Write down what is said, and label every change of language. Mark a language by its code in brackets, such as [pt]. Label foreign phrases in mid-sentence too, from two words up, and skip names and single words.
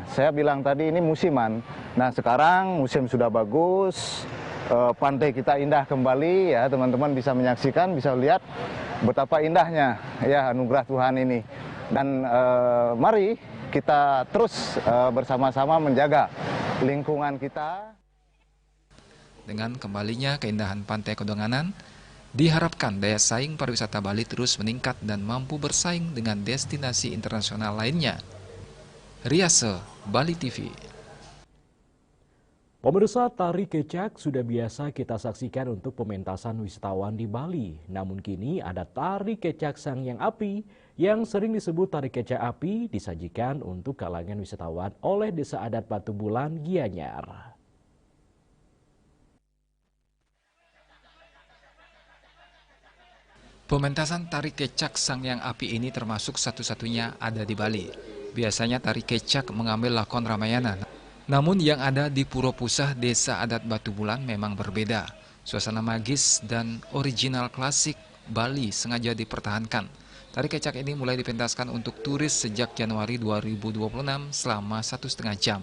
[id] Saya bilang tadi ini musiman. Nah, sekarang musim sudah bagus, pantai kita indah kembali ya, teman-teman bisa menyaksikan, bisa lihat betapa indahnya ya anugerah Tuhan ini. Dan mari kita terus bersama-sama menjaga lingkungan kita. Dengan kembalinya keindahan pantai Kedonganan, diharapkan daya saing pariwisata Bali terus meningkat dan mampu bersaing dengan destinasi internasional lainnya. Riase, Bali TV. Pemirsa, tari kecak sudah biasa kita saksikan untuk pementasan wisatawan di Bali. Namun kini ada tari kecak Sangyang Api yang sering disebut tari kecak api disajikan untuk kalangan wisatawan oleh Desa Adat Batu Bulan, Gianyar. Pementasan tari kecak Sangyang Api ini termasuk satu-satunya ada di Bali. Biasanya tari kecak mengambil lakon Ramayana. Namun yang ada di Puro Pusah Desa Adat Batu Bulan memang berbeda. Suasana magis dan original klasik Bali sengaja dipertahankan. Tari kecak ini mulai dipentaskan untuk turis sejak Januari 2026 selama 1,5 jam.